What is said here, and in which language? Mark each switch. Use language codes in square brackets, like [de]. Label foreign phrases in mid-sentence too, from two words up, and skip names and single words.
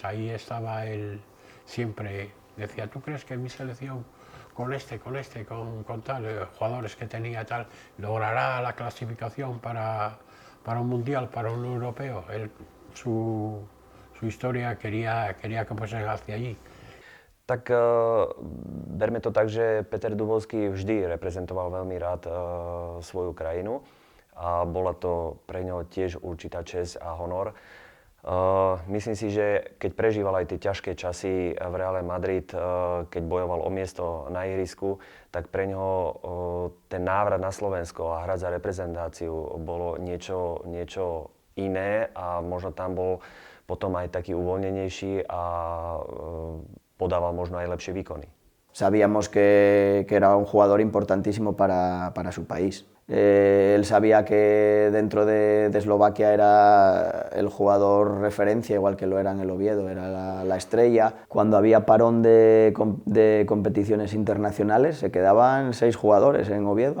[es] Ahí estaba él, siempre decía, ¿tú crees que mi selección con tal, jugadores que tenía tal, logrará la clasificación para un mundial, para un europeo? Él, su historia quería que fuese hacia allí. [sk] Tak berme to tak, že Peter Dubovský vždy reprezentoval veľmi rád svoju krajinu a bola to pre ňo tiež určitá česť a honor. Myslím si, že keď prežíval aj tie ťažké časy v Reále Madrid, keď bojoval o miesto na ihrisku, tak pre ňoho ten návrat na Slovensko a hrať za reprezentáciu bolo niečo iné, a možno tam bol potom aj taký uvoľnenejší a podával možno aj lepšie výkony. [es] Sabíamos que era un jugador importantísimo para su país. Él sabía que dentro de Eslovaquia era el jugador referencia, igual que lo era en el Oviedo, era la estrella. Cuando había parón de competiciones internacionales se quedaban 6 jugadores en Oviedo.